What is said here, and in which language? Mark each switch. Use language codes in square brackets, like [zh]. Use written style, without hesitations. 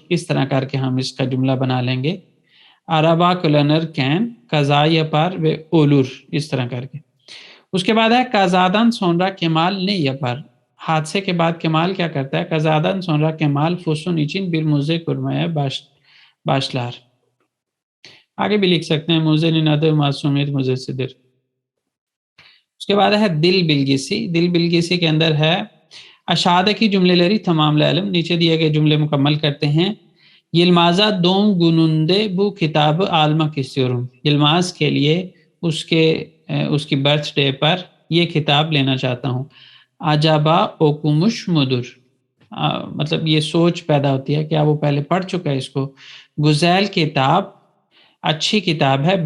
[hi] इस तरह करके हम इसका जुमला बना लेंगे. [tr] Araba kullanırken kaza yapar ve ölür. [hi] इस तरह करके. उसके बाद है [tr] kazadan sonra Kemal ne yapar? [hi] Hadise के बाद Kemal क्या करता है? [tr] Kazadan sonra Kemal Füsun için bir müze kurmaya başlar. [hi] आगे भी लिख सकते हैं [tr] müzenin adı Masumiyet Müzesidir. [hi] उसके बाद है दिल बिलगिसी. दिल बिलगिसी के अंदर है [tr] aşağıdaki cümleleri tamamlayalım. [hi] नीचे दिए गए cümle मुकम्मल करते हैं. [tr] Yılmaz'a doğum gününde bu kitabı almak istiyorum. [hi] Yılmaz के लिए उसकी बर्थडे पर ये किताब लेना चाहता हूँ. [tr] Acaba okumuş mudur? [hi] मतलब ये सोच पैदा होती है क्या वो पहले पढ़ चुका है इसको. गुज़ैल किताब अच्छी किताब है.